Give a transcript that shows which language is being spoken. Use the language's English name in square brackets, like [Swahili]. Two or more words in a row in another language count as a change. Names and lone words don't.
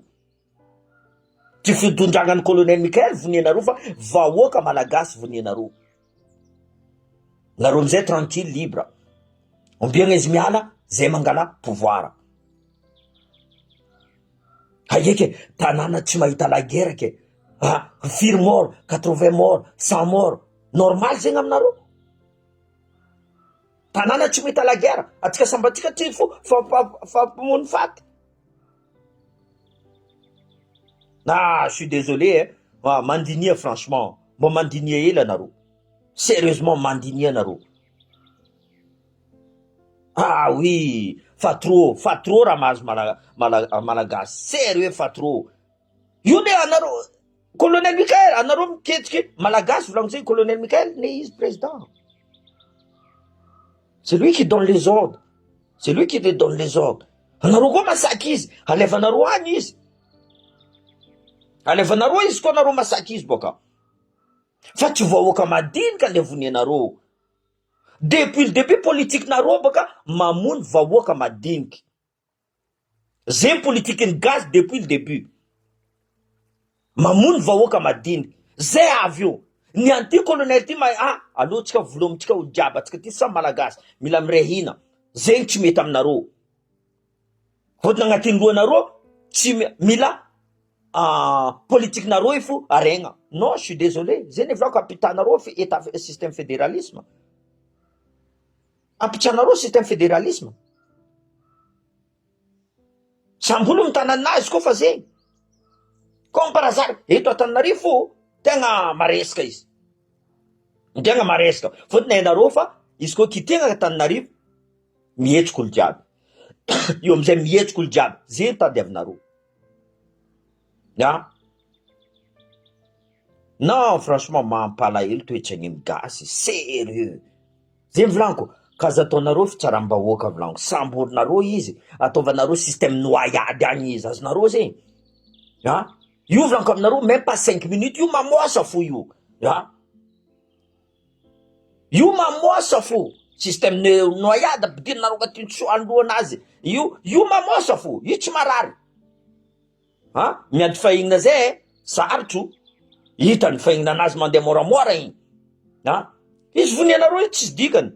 [Malagasy] Tsy fitondrangan'ny colonel Mikael vonianareo fa vahoaka malagasy vonianareo. nareo amizay [French] tranquille libre, [Malagasy] ombiagna izy miala zay mangala pouvoir. Haike tanàna tsy mahita [French] la guerre [Malagasy] ke, firy mort, 80 mort, 100 mort, normal zegny aminareo. Tanàna tsy mahita [French] la guerre, [Malagasy] atsika sambatsika tsy fampamony faty. [French] Je suis désolé, mandinia franchement, [Malagasy] mbo mandinia hela nareo. Sérieusement mandinia nareo. Oui, fa trop raha mahazo malagasy. [French] Sérieux fa trop. [Malagasy] Io ne anareo colonel Mikael, anareo miketriky malagasy volagno zay colonel Mikael ne izy président. [French] C'est lui qui donne les ordres. C'est lui qui donne les ordres. [Malagasy] Anareo koa masaky izy, alevanareo agny izy. Alevanareo izy koa anareo masaky izy boka. Fa tsy vahoaka madinika levony anareo. [French] Depuis le début politique [Malagasy] nareo boka mamono vahoaka madiniky. Zay politique ny gaz [French] depuis le début. [Malagasy] Mamono vahoaka madiniky. Zay avy eo. Ny anty colonel ty aloha tsika volomitsika olo jiaby atsika ty samy malagasy mila mirehina. Zegny tsy mety aminareo. Fotony agnatin'ny lohanareo tsy mila politique nareo ifo aregna. [French] Non, je suis désolé. [Malagasy] Zay volako apitanareo [French] état système fédéralisme. [Malagasy] Apitranareo [French] système fédéralisme. [Malagasy] Sambolo mitananazy koa fa zegny. [French] Comme par hasard, [Malagasy] eto Antananarivo tegna maresaka izy. Tegna maresaka. Fotony hainareo fa izy koa kitena Antananarivo mihetsiky olo jiaby. Io amizay mihetsiky olo jiaby. Zay tadiavinareo. Non, franchement mampalahelo toetrany gasy. Sérieux. Zay volaniko. Kaza ataonareo fitsaram-bahoaka volaniko. Samborinareo izy. Ataovanareo [French] système noyade [Malagasy] agny izy. Azonareo zegny. Io volaniko aminareo [French] même pas 5 minutes. [Malagasy] Io mamoasa fo io. Io mamoasa fo. [French] Système noyade [Malagasy] ampidirinareo agnatin'ny androanazy. Io mamoasa fo. Io tsy marary. Miady fahignana zay sarotro. Hitany fahignana anazy mandeha moramora igny. Izy vonianareo io tsy dikany.